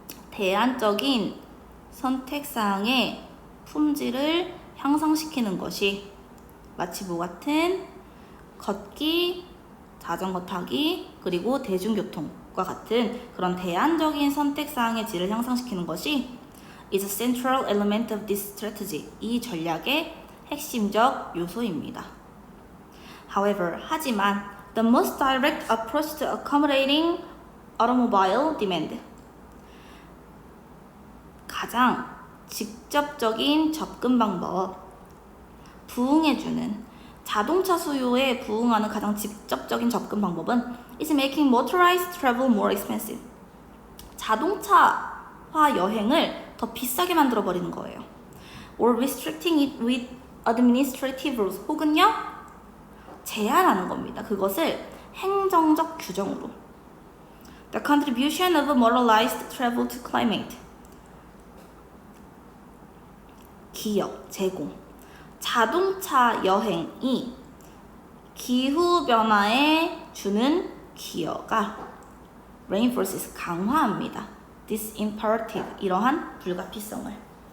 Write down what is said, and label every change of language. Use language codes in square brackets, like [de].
[ko] 대안적인 선택사항의 품질을 향상시키는 것이 마치 뭐 같은 걷기, 자전거 타기, 그리고 대중교통과 같은 그런 대안적인 선택사항의 질을 향상시키는 것이 [en] is a central element of this strategy. [ko] 이 전략의 핵심적 요소입니다. [en] However, [ko] 하지만 [en] the most direct approach to accommodating automobile demand [ko] 가장 직접적인 접근 방법 부응해주는 자동차 수요에 부응하는 가장 직접적인 접근 방법은 [en] is making motorized travel more expensive. [ko] 자동차화 여행을 더 비싸게 만들어 버리는 거예요. [en] or restricting it with administrative rules. [ko] 혹은요, 제한하는 겁니다. 그것을 행정적 규정으로. [en] The contribution of motorized travel to climate. [ko] 기여, 제공. 자동차 여행이 기후변화에 주는 기여가 [en] reinforces, [ko] 강화합니다. [en] This imperative, [ko] 이러한 불가피성을.